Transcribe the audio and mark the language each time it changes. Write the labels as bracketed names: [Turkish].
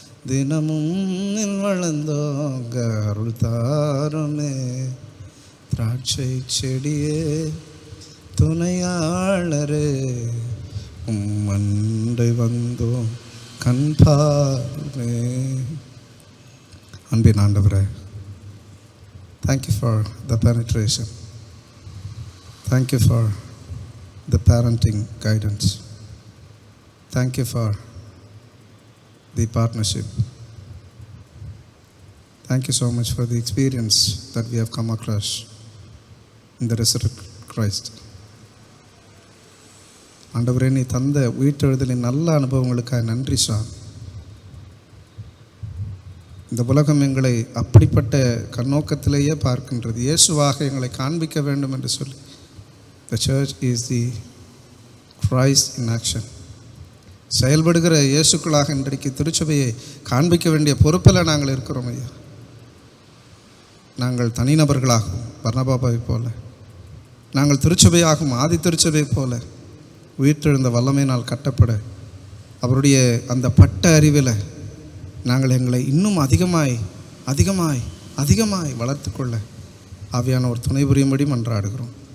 [Tamil] தினமும் நில் வளர்ந்தோங்க அருள் தாருமே. திராட்சை செடியே துணையாளரே, உம்மண்டை வந்தோம் கண் பாருமே. அன்பின் ஆண்டவரே, [English] thank you for the penetration. Thank you for the parenting guidance. Thank you for the partnership. Thank you so much for the experience that we have come across in the resurrected Christ. [Tamil] ஆண்டவரே, நீ தந்த உயிர்த்தெழுதலின் நல்ல அனுபவங்களுக்காக நன்றி sir. இந்த உலகம் எங்களை அப்படிப்பட்ட கண்ணோக்கத்திலேயே பார்க்கின்றது. இயேசுவாக எங்களை காண்பிக்க வேண்டும் என்று சொல்லி [English] the church is the Christ in action. [Tamil] செயல்படுகிற இயேசுக்களாக இன்றைக்கு திருச்சபையை காண்பிக்க வேண்டிய பொறுப்பில் நாங்கள் இருக்கிறோம் ஐயா. நாங்கள் தனிநபர்களாகவும் பர்னபாவை போல, நாங்கள் திருச்சபையாகவும் ஆதி திருச்சபை போல உயிர்த்தெழுந்த வல்லமையினால் கட்டப்பட அவருடைய அந்த பட்ட அறிவில் நாங்கள் எங்களை இன்னும் அதிகமாய் அதிகமாய் அதிகமாய் வளர்த்துக்கொள்ள ஆவியானவர் துணை புரியும்படி மன்றாடுகிறோம்.